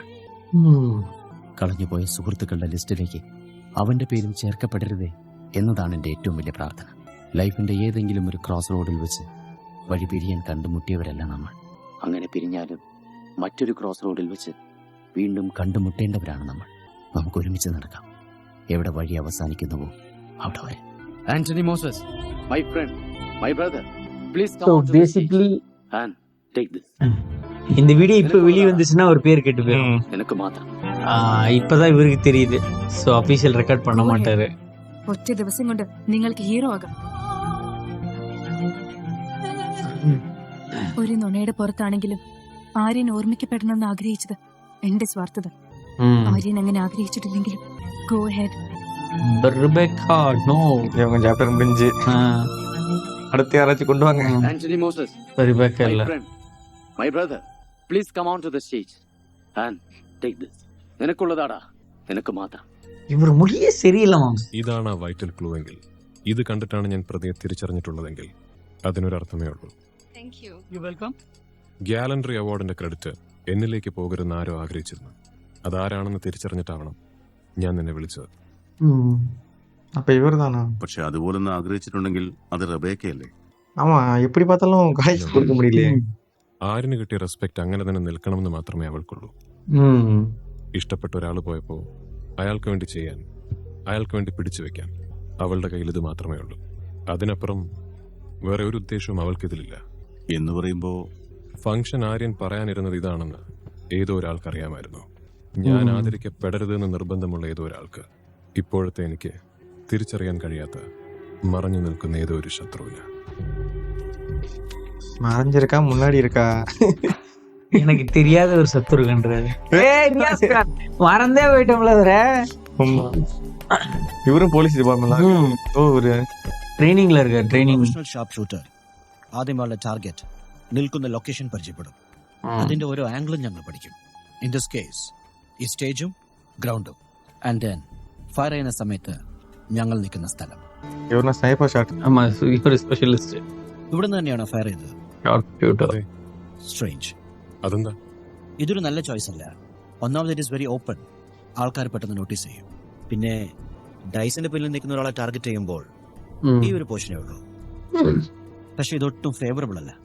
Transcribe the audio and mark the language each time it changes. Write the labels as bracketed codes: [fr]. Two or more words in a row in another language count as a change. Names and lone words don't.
[ml] കളഞ്ഞുപോയ സുഹൃത്തുക്കളുടെ ലിസ്റ്റിലേക്ക് അവന്റെ പേരും ചേർക്കപ്പെടരുതേ എന്നതാണ് എന്റെ ഏറ്റവും വലിയ പ്രാർത്ഥന. ലൈഫിന്റെ ഏതെങ്കിലും ഒരു [en] cross road [ml] വെച്ച് വഴി പിരിയാൻ കണ്ടുമുട്ടിയവരല്ല നമ്മൾ. അങ്ങനെ പിരിഞ്ഞാലും മറ്റൊരു [en] cross road [ml] വെച്ച് വീണ്ടും കണ്ടുമുട്ടേണ്ടവരാണ് നമ്മൾ. നമുക്ക് ഒരുമിച്ച് നടക്കാം. എവിടെ വഴി അവസാനിക്കുന്നുവോ അവിടെ വരെ. ആന്റണി മോസസ്, [en] my friend, my brother, please so basically take this. [ta] இந்த வீடியோ இப்போ வெளியே வந்துச்சுன்னா ஒரு பேர் கெட்டு போயிடும். எனக்கு மாத்திரம் இப்பதான் இவருக்கு தெரியுது. [en] so official record [ta] பண்ண மாட்டாரு. [ml] ഒറ്റ ദിവസം കൊണ്ട് നിങ്ങൾക്ക് ഹീറോ ആകാം. ഒരു നുണയുടെ പുറത്താണെങ്കിലും ആര്യൻ ഓർമ്മിക്കപ്പെടണമെന്ന് ആഗ്രഹിച്ചത് എന്റെ സ്വാർത്ഥത. ആര്യൻ അങ്ങനെ ആഗ്രഹിച്ചിട്ടില്ലെങ്കിലും [en] go ahead. [ta] இவங்க சாப்டர் முடிஞ்சு அடுத்து யாராச்சும் கொண்டு வாங்க. [ml] ആന്റണി മോസസ്, റിബേക്ക [en] my [ta] இல்ல. [en] friend, my brother, please come on to the stage and take this. [ml] നിനക്കുള്ളതാടാ, നിനക്ക് മാത്രം. ഇവർ മുടിയേ ശരിയില്ല മാംസ്. ഇതാണ് ആ വൈറ്റൽ ക്ലൂ എങ്കിൽ, ഇത് കണ്ടിട്ടാണ് ഞാൻ പ്രതിയെ തിരിച്ചറിഞ്ഞിട്ടുള്ളതെങ്കിൽ അതിനൊരർത്ഥമേ ഉള്ളൂ. [en] gallantry award [ml] ക്രെഡിറ്റ് എന്നിലേക്ക് പോകരുതെന്ന് ആരോ ആഗ്രഹിച്ചിരുന്നു. അതാരാണെന്ന് തിരിച്ചറിഞ്ഞിട്ടാവണം ഞാൻ നിന്നെ വിളിച്ചത്. [ta] அப்ப இவர் தானா? [ml] പക്ഷെ അതുപോലൊന്ന് ആഗ്രഹിച്ചിട്ടുണ്ടെങ്കിൽ അത് റബേക്കയല്ലേ? [ta] ஆமா, எப்படி பார்த்தாலும் காலேஜ் கொடுக்க முடியலையே. [ml] ആരിന് കിട്ടിയ റെസ്പെക്ട് അങ്ങനെ തന്നെ നിൽക്കണമെന്ന് മാത്രമേ അവൾക്കുള്ളൂ. ഇഷ്ടപ്പെട്ട ഒരാൾ പോയപ്പോ അയാൾക്ക് വേണ്ടി ചെയ്യാൻ, അയാൾക്ക് വേണ്ടി പിടിച്ചു വെക്കാൻ അവളുടെ കയ്യിൽ ഇത് മാത്രമേ ഉള്ളൂ. അതിനപ്പുറം വേറെ ഒരു ഉദ്ദേശവും അവൾക്കിതിലില്ല. എന്ന് പറയുമ്പോ ഫംഗ്ഷൻ ആര്യൻ പറയാനിരുന്നത് ഇതാണെന്ന് ഏതോ ഒരാൾക്കറിയാമായിരുന്നു. ഞാൻ ആദരിക്കപ്പെടരുതെന്ന് നിർബന്ധമുള്ള ഏതോ ഒരാൾക്ക്. ഇപ്പോഴത്തെ എനിക്ക് തിരിച്ചറിയാൻ കഴിയാത്ത മറഞ്ഞു നിൽക്കുന്ന ഏതോ ഒരു ശത്രുവിന്. [ta] மறைஞ்சிருக்கா முன்னாடி இருக்கா? எனக்கு தெரியாத ஒரு சத்துரு கன்றாரு. மறந்தே போயிட்டோம்ல. இவரும் [en] police department [ta] ஒரு ട്രെയിനിങ്ങിൽ இருக்க. ട്രെയിനിങ് [en] sharp shooter [ml] ആദ്യമുള്ള ടാർഗറ്റ് നിൽക്കുന്ന ലൊക്കേഷൻ പരിചയപ്പെടും. അതിന്റെ ഓരോ ആംഗിളും ഞങ്ങൾ പഠിക്കും. [en] in this case [ml] ഈ സ്റ്റേജും ഗ്രൗണ്ടും [en] and then fire [ml] ചെയ്യുന്ന സമയത്ത് ഞങ്ങൾ നിൽക്കുന്ന സ്ഥലം. ഇവരുടെ സ്നൈപ്പർ ഷോട്ട്. [ta] ஆமா, இவர் ஸ்பெஷலிஸ்ட். [ml] ഇവിടുന്ന് തന്നെയാണ് ഫയർ ചെയ്തത്. [en] short shooter. [ml] സ്ട്രേഞ്ച്. അതെന്താ? ഇതൊരു നല്ല ചോയ്സ് അല്ല. ഒന്നാമത് [en] it is very open. [ml] ആൾക്കാർ പെട്ടെന്ന് നോട്ടീസ് ചെയ്യും. പിന്നെ ഡൈസിന്റെ പിന്നിൽ നിൽക്കുന്ന ഒരാളെ ടാർഗറ്റ് ചെയ്യുമ്പോൾ ഈ ഒരു പോർഷനേ ഉള്ളൂ. പക്ഷെ ഇതൊട്ടും ഫേവറബിൾ അല്ല.